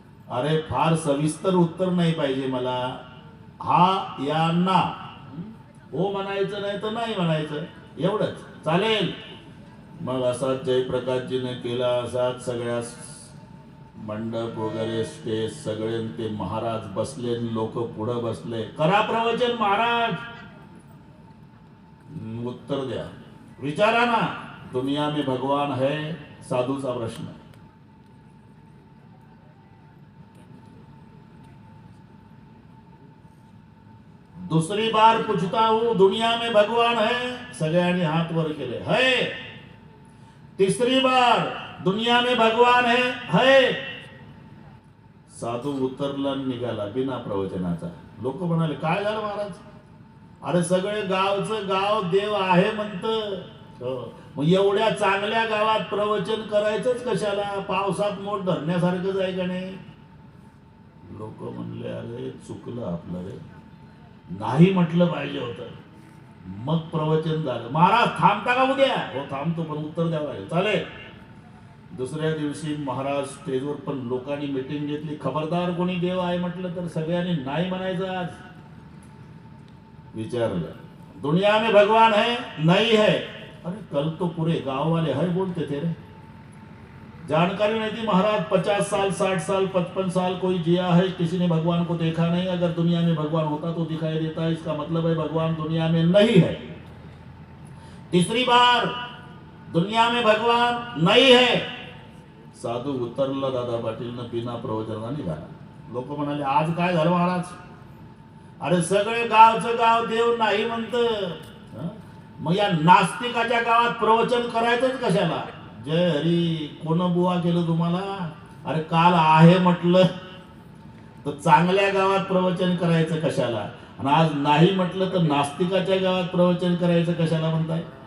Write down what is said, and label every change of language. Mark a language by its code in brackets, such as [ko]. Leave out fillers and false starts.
[mr] अरे फार सविस्तर उत्तर नाही पाहिजे मला, हा या ना हो म्हणायचं नाही तर नाही म्हणायचं, एवढंच चालेल. मग असाच जयप्रकाशजीने केला, असाच सगळ्या मंडप वगैरे स्टेज सगळे ते महाराज बसले, लोक पुढे बसले. करा प्रवचन महाराज, उत्तर द्या, विचारा ना, [hi] दुनिया में भगवान है, [mr] साधूचा प्रश्न. [hi] दूसरी बार पूछता हूं, दुनिया में भगवान है, [mr] सगळ्यांनी हात वर केले, [hi] है. तीसरी बार, दुनिया में भगवान है. [mr] साधू उतरला, निघाला बिना प्रवचनाचा. लोक म्हणाले, काय झालं महाराज? अरे सगळे गावचं गाव देव आहे म्हणतं, मग एवढ्या चांगल्या गावात प्रवचन करायचंच कशाला? पावसात मोठ धरण्यासारखंच आहे का नाही? लोक म्हणले, अरे चुकलं आपलं रे, नाही म्हटलं पाहिजे होतं. मग प्रवचन झालं. महाराज थांबता का उद्या? हो थांबतो, पण उत्तर द्यावं लागेल. चालेल. दुसऱ्या दिवशी महाराज स्टेजवर, पण लोकांनी मीटिंग घेतली. खबरदार कोणी देव आहे म्हटलं तर सगळ्यांनी नाही म्हणायचं. आज विचारलं, [hi] दुनिया में भगवान है? नहीं है. अरे कल तो पूरे गांव वाले है बोलते थे रे. जानकारी नहीं थी महाराज. 50 साल 60 साल 55 साल कोई जिया है, किसी ने भगवान को देखा नहीं. अगर दुनिया में भगवान होता तो दिखाई देता है, इसका मतलब है भगवान दुनिया में नहीं है. तीसरी बार, दुनिया में भगवान नहीं है. [mr] साधू उतरला, दादा पाटीलनं बिना प्रवचना निघाला. लोक म्हणाले, आज काय झालं महाराज? अरे सगळे गावचं गाव देव नाही म्हणतं, मग या नास्तिकाच्या गावात प्रवचन करायचंच कशाला? जय हरी, कोण बुवा केलं तुम्हाला? अरे काल आहे म्हटलं तर चांगल्या गावात प्रवचन करायचं कशाला, आणि आज नाही म्हटलं तर नास्तिकाच्या गावात प्रवचन करायचं कशाला म्हणताय?